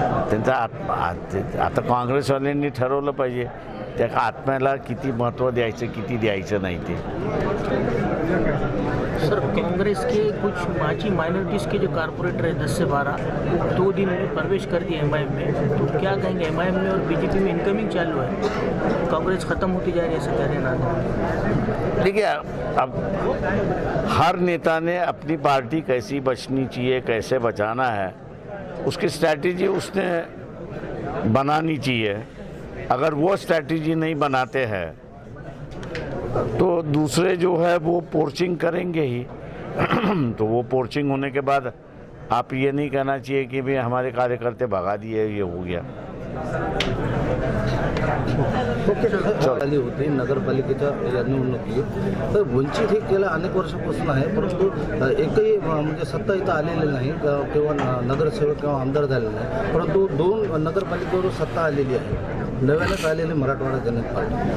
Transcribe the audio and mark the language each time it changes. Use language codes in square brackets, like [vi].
[mr] त्यांचा आत्मा आता काँग्रेसवाल्यांनी ठरवलं पाहिजे त्या आत्म्याला किती महत्त्व द्यायचं किती द्यायचं नाही ते. [hi] सर, कांग्रेस के कुछ माची माइनॉरिटीज़ के जो कारपोरेटर है 10 से 12 2 दिन में प्रवेश कर दिए MIM में, तो क्या कहेंगे? MIM में और BJP में इनकमिंग चालू है, कांग्रेस ख़त्म होती जा रही है, ऐसा कह रहे हैं? देखिए, अब हर नेता ने अपनी पार्टी कैसी बचनी चाहिए, कैसे बचाना है, उसकी स्ट्रैटेजी उसने बनानी चाहिए. अगर वो स्ट्रैटेजी नहीं बनाते हैं तो दूसरे जो है वो पोर्चिंग करेंगे ही. तो वो पोर्चिंग होने के बाद आप ये नहीं कहना चाहिए कि भाई हमारे कार्यकर्ते भगा दिए, ये हो गया. [mr] आली होती नगरपालिकेच्या या निवडणुकीत, तर वंचित हे गेल्या अनेक वर्षापासून आहे, परंतु एकही म्हणजे सत्ता इथं आलेली नाही किंवा नगरसेवक किंवा आमदार झालेले नाही. परंतु 2 नगरपालिकेवर सत्ता आलेली आहे, नव्यानंच आलेली मराठवाडा जनता पार्टी.